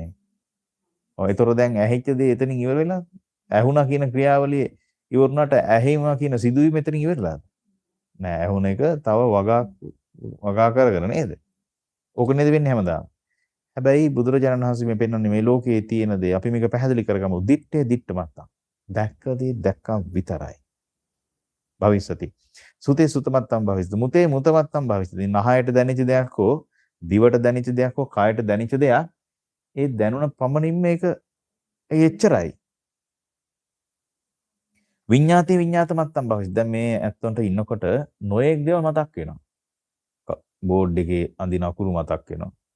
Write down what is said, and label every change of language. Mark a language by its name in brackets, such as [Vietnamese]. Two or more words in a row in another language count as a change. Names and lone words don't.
[Sinhala] ඒතර දැන් ඇහිච්ච දේ එතනින් ඉවර වෙලා ඇහුණා කියන ක්‍රියාවලිය ඉවරුණාට ඇහිම කියන සිදුවීම එතනින් ඉවරලාද? නෑ ඇහුණ එක තව වගා කරගෙන නේද? ඕක නේද වෙන්නේ හැමදාම. හැබැයි බුදුරජාණන් වහන්සේ මේ පෙන්වන්නේ මේ ලෝකයේ තියෙන දේ අපි මේක පැහැදිලි කරගමු. [Pali] දිත්තේ දිට්ඨ මත්තම්. [Sinhala] දැක්කදී දැක්කා විතරයි. [Pali] භවිස්සති. සුතේ සුතමත්තම් භවිස්සති. මුතේ මුතමත්තම් භවිස්සති. [Sinhala] නහයට දැනෙච්ච දෙයක් හෝ දිවට දැනෙච්ච දෙයක් හෝ කායට දැනෙච්ච දෙයක් ඒ දැනුණ පමණින් මේක එච්චරයි. [Pali] විඤ්ඤාතේ විඤ්ඤාතමත්තම් භවිස්සති. [Sinhala] දැන් මේ ඇත්තන්ට ඉන්නකොට නොයෙක් දේවල් මතක් වෙනවා. බෝඩ් එකේ අඳින අකුරු මතක් වෙනවා.